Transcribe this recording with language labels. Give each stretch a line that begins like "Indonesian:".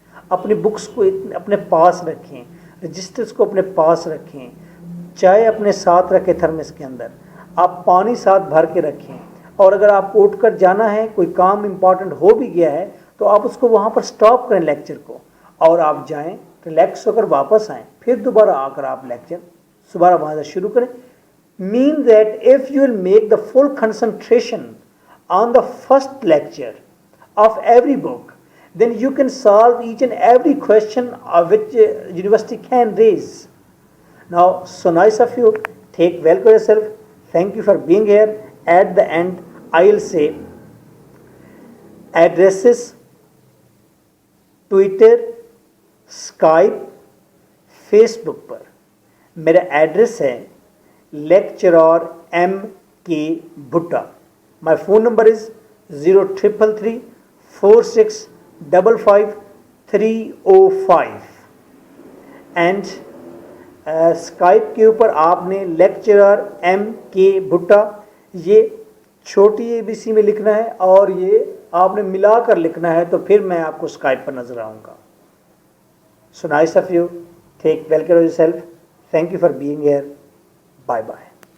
Urdu: اپنی بکس کو اپنے پاس رکھیں, رجسٹرز کو اپنے پاس رکھیں, چائے اپنے ساتھ رکھیں تھرمس کے اندر, آپ پانی ساتھ بھر کے رکھیں, اور اگر آپ کو اٹھ کر جانا ہے, کوئی کام امپورٹنٹ ہو بھی گیا ہے, تو آپ اس کو وہاں پر سٹاپ کریں لیکچر کو, اور آپ جائیں ریلیکس ہو کر واپس آئیں, پھر دوبارہ آ کر آپ لیکچر دوبارہ وہاں سے شروع کریں.
English: Mean that if you will make the full concentration on the first lecture of every book, then you can solve each and every question of which university can raise. Now, so nice of you. Take well care of yourself. Thank you for being here. At the end, I will say addresses: Twitter, Skype, Facebook
Urdu: پر میرا address ہے
English: Lecturer M.K. Bhatta. My phone number is 033346555305.
Urdu: And Skype کے اوپر آپ نے lecturer M.K. بھٹا یہ چھوٹی ABC میں لکھنا ہے, اور یہ آپ نے ملا کر لکھنا ہے, تو پھر میں آپ کو اسکائپ پر نظر آؤں گا.
English: So nice of you. Take well care of yourself. Thank you for being here. Bye bye.